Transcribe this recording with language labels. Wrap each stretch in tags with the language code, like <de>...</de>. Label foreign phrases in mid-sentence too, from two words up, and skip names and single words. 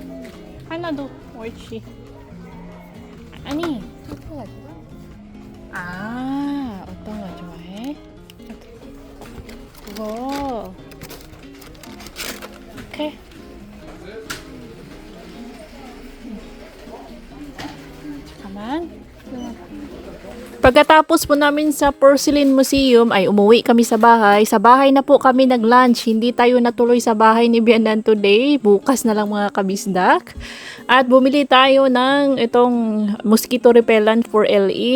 <ko>하나 더. 옳지. 아니, 이거 가져가. 아, 어떤 거 좋아해? 그거. 오케이. 잠깐만.</ko> <tl>Pagkatapos po namin sa Porcelain Museum ay umuwi kami sa bahay. Sa bahay na po kami nag-lunch. Hindi tayo natuloy sa bahay ni Bianan today. Bukas na lang mga kabisdak. At bumili tayo ng itong</tl> <en>mosquito repellent for LE.</en>